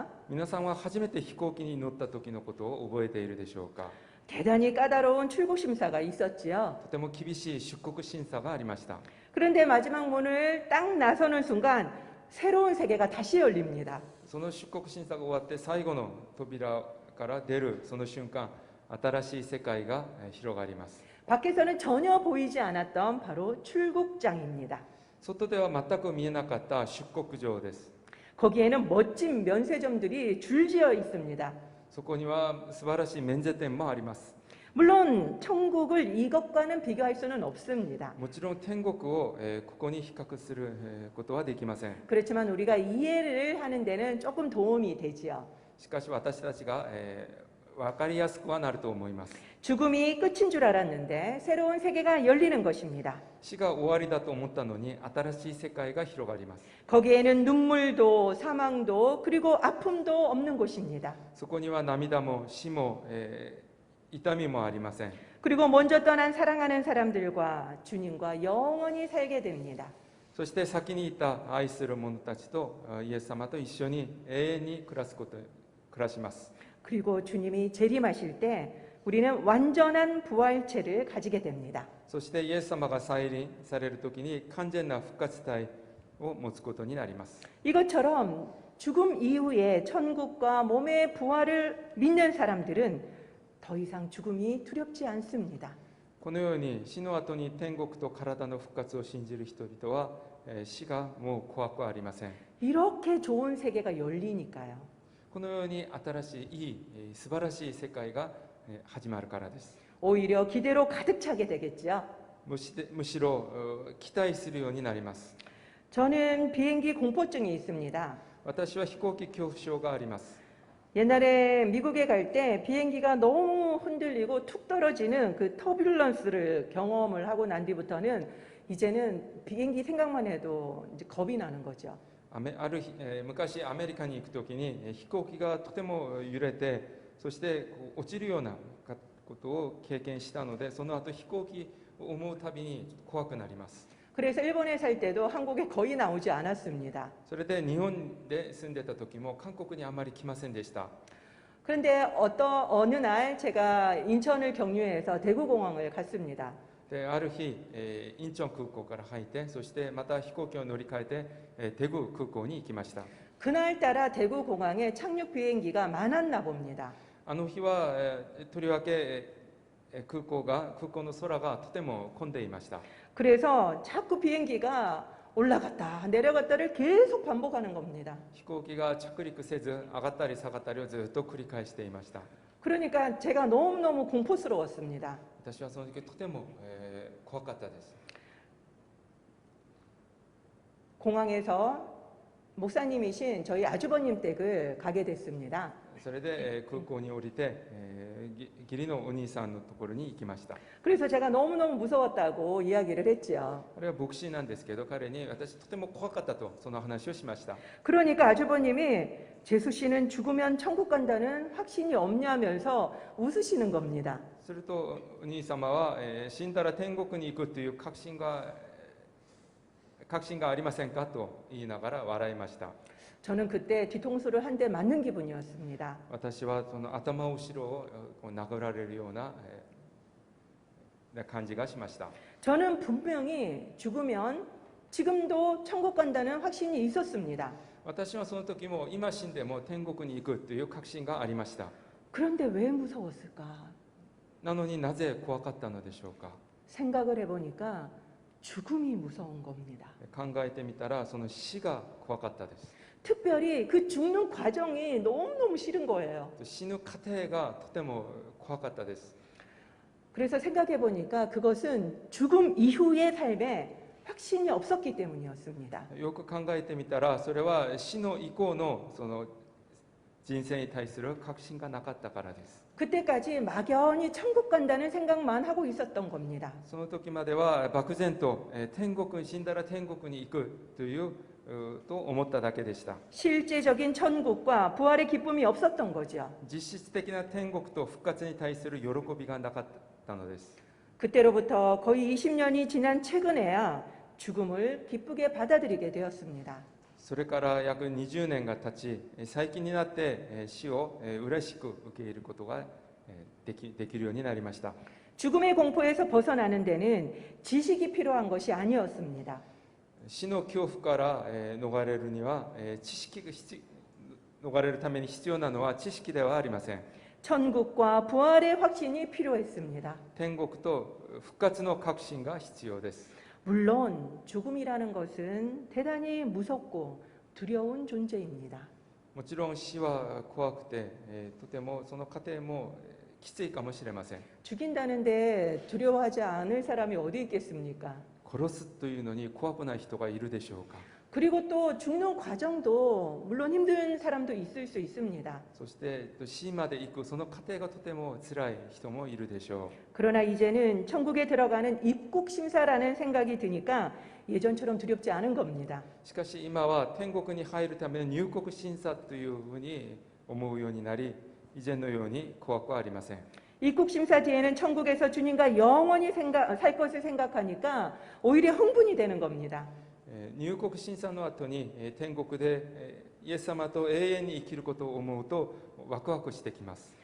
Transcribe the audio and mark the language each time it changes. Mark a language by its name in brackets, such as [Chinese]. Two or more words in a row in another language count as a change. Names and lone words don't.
[Japanese] 皆さんは初めて飛行機に乗った時のことを覚えているでしょうか。 [Korean] 대단히 까다로운 출국 심사가 있었지요. [Japanese] とても厳しい出国審査がありました。 [Korean] 그런데 마지막 문을 딱 나서는 순간 새로운 세계가 다시 열립니다. [Japanese] その出国審査が終わって最後の扉から出るその瞬間、新しい世界が広がります。 [Korean] 밖에서는 전혀 보이지 않았던 바로 출국장입니다. [Japanese] 外では全く見えなかった出国場です。 [Korean] 거기에는 멋진 면세점들이 줄지어 있습니다. [Japanese] そこには素晴らしい免税店もあります。 [Korean] 물론 천국을 이것과는 비교할 수는 없습니다. [Japanese] もちろん天国をここに比較することはできません。 [Korean] 그렇지만 우리가 이해를 하는 데는 조금 도움이 되지요. [Japanese] しかし私たちが分かりやすくはなると思います。 [Korean] 죽음이 끝인 줄 알았는데 새로운 세계가 열리는 것입니다. [Japanese] 死が終わりだと思ったのに新しい世界が広がります。 [Korean] 거기에는 눈물도 사망도 그리고 아픔도 없는 곳입니다. [Japanese] そこには涙も死も痛みもありません。 [Korean] 그리고 먼저 떠난 사랑하는 사람들과 주님과 영원히 살게 됩니다. [Japanese] そして先にいた愛する者たちとイエス様と一緒に永遠に暮らします。 [Korean] 그리고 주님이 재림하실 때 우리는 완전한 부활체를 가지게 됩니다. [Japanese] そしてイエス様が再臨される時に完全な復活体を持つことになります。 [Korean] 이것처럼 죽음 이후에 천국과 몸의 부활을 믿는 사람들은 더 이상 죽음이 두렵지 않습니다. [Japanese] このように死の後に天国と体の復活を信じる人々は死がもう怖くありません。 [Korean] 이렇게 좋은 세계가 열리니까요. [Japanese] このように新しいいい素晴らしい世界が始まるからです。 [Korean] 오히려 기대로 가득 차게 되겠죠. [Japanese] むしろ期待するようになります。 [Korean] 저는 비행기 공포증이 있습니다. [Japanese] 私は飛行機恐怖症があります。 [Korean] 옛날에 미국에 갈 때 비행기가 너무 흔들리고 툭 떨어지는 그 터뷸런스를 경험을 하고 난 뒤부터는 이제는 비행기 생각만 해도 이제 겁이 나는 거죠. [Japanese] ある日昔アメリカに行くときに飛行機がとても揺れてそして落ちるようなことを経験したのでその後飛行機を思うたびに怖くなります。 [Korean] 그래서 일본에 살 때도 한국에 거의 나오지 않았습니다. [Japanese] それで日本で住んでた時も韓国にあまり来ませんでした。 [Korean] 그런데 어느 날 제가 인천을 경유해서 대구공항을 갔습니다. [Japanese] である日、インチョン空港から入ってそしてまた飛行機を乗り換えて、テグ空港に行きました。 [Korean] 그날따라 대구공항에 착륙 비행기가 많았나 봅니다. [Japanese] あの日は、とりわけ空港の空がとても混んでいました。 [Korean] 그래서 자꾸 비행기가 올라갔다 내려갔다를 계속 반복하는 겁니다. [Japanese] 飛行機が着陸せず上がったり下がったりをずっと繰り返していました。 [Korean] 그러니까 제가 너무너무 공포스러웠습니다. [Japanese] 私はその時とても、怖かったです。 [Korean] 공항에서 목사님이신 저희 아주버님 댁을 가게 됐습니다. [Japanese] それで、空港に降りて、義理のお兄さんのところに行きました。 [Korean] 그래서 제가 너무너무 무서웠다고 이야기를 했죠. [Japanese] あれは牧師なんですけど彼に私とても怖かったとその話をしました。 [Korean] 그러니까 아주버님이 재수 씨는 죽으면 천국 간다는 확신이 없냐면서 웃으시는 겁니다. [Japanese] するとお兄様は、死んだら天国に行くという確信がありませんかと言いながら笑いました。 [Korean] 저는 그때 뒤통수를 한 대 맞는 기분이었습니다. [Japanese] 私はその頭後ろをこう殴られるような感じがしました。 [Korean] 저는 분명히 죽으면 지금도 천국 간다는 확신이 있었습니다. [Japanese] 私はその時も今死んでも天国に行くという確信がありました。 [Korean] 그런데 왜 무서웠을까? [Japanese] なのになぜ怖かったのでしょうか。 [Korean] 생각을 해보니까 죽음이 무서운 겁니다. [Japanese] 考えてみたらその死が怖かったです。 [Korean] 특별히 그 죽는 과정이 너무너무 싫은 거예요. [Japanese] 死ぬ過程がとても怖かったです。 [Korean] 그래서 생각해보니까 그것은 죽음 이후의 삶에 확신이 없었기 때문이었습니다. [Japanese] よく考えてみたらそれは死の以降のその人生に対する確信がなかったからです。 [Korean] 그때까지 막연히 천국 간다는 생각만 하고 있었던 겁니다. [Japanese] その時までは漠然と天国死んだら天国に行くというと思っただけでした。 [Korean] 실제적인 천국과 부활의 기쁨이 없었던 거죠. [Japanese] 実質的な天国と復活に対する喜びがなかったのです。 [Korean] 그때로부터 거의 20년이 지난 최근에야 죽음을 기쁘게 받아들이게 되었습니다. [Japanese] それから約20年が経ち、最近になって死を嬉しく受け入れることができるようになりました。 [Korean] 죽음의 공포에서 벗어나는 데는 지식이 필요한 것이 아니었습니다. [Japanese] 死の恐怖から逃れるには逃れるために必要なのは知識ではありません。 [Korean] 천국과 부활의 확신이 필요했습니다. [Japanese] 天国と復活の確信が必要です。 [Korean] 물론 죽음이라는 것은 대단히 무섭고 두려운 존재입니다. [Japanese] もちろん死は怖くて、とてもその過程もきついかもしれません。 [Korean] 죽인다는데 두려워하지 않을 사람이 어디 있겠습니까? [Japanese] 殺すというのに怖くない人がいるでしょうか。 [Korean] 그리고 또 죽는 과정도 물론 힘든 사람도 있을 수 있습니다. [Japanese] そして死まで行くその過程がとても辛い人もいるでしょ [Korean] 그러나 이제는 천국에 들어가는 입국 심사라는 생각이 드니까 예전처럼 두렵지 않은 겁니다. [Japanese] う。しかし今は天国に入るための入国審査というふうに思うようになり、以前のように怖くはありません。 [Korean] 입국 심사 뒤에는 천국에서 주님과 영원히 살 것을 생각하니까 오히려 흥분이 되는 겁니다. [Japanese] 入国審査の後に天国でイエス様と永遠に生きることを思うとワクワクしてきます。